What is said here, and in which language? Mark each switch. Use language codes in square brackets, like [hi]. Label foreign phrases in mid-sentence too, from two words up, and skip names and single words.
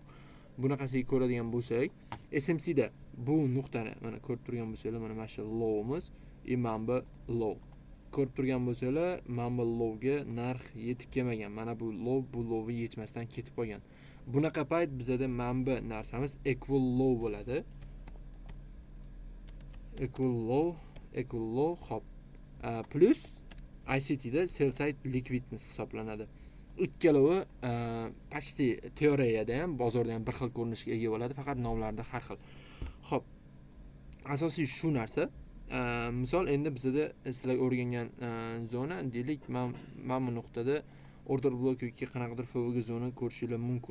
[uz] Bunaqasiga ko'radigan bo'lsak, SMC da bu nuqtani mana ko'rib turgan bo'lsanglar, mana shu low'imiz, mana bu low. Ko'rib turgan bo'lsanglar, mana bu low'ga narx yetib kelmagan. Mana bu low'ni yechmasdan ketib qolgan. Bunaqa payt bizada mana bu narsamiz [en] equal low [uz] bo'ladi. [en] Equal low, hop. [uz] Plus ICT da [en] sell side liquidness [uz] hisoblanadi. Ikkalovi почти teoriyada ham, bozorda ham bir xil ko'rinishga ega bo'ladi, faqat nomlarida har xil. Xo'p, asosiy shu narsa. Misol, endi bizda sizlar o'rgangan zona, deylik, mana bu nuqtada [en] order block [uz] yoki qanaqadir FVG zona ko'rishingiz mumkin.